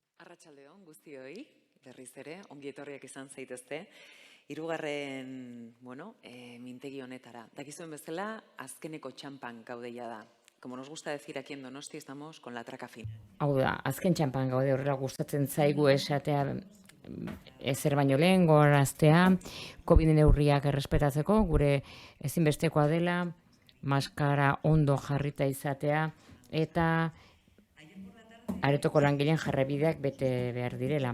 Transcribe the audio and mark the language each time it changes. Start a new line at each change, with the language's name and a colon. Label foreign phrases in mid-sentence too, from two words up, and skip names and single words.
Basque: Arratsaldeon guztioi, berriz ere, ongi etorriak izan zaitezte. Hirugarren, mintegi honetara. Dakizuen bezala, azkeneko txanpan gaudeia da.
Spanish: Como nos gusta decir aquí en Donosti, estamos con la traca fina.
Basque: Hau da, azken txanpan gaude horrela gustatzen zaigu esatea ezer baino lehen gogoraztea, COVID neurriak errespetatzeko, gure ezinbestekoa dela, maskara ondo jarrita izatea, eta aretoko langileen jarrabideak bete behar direla.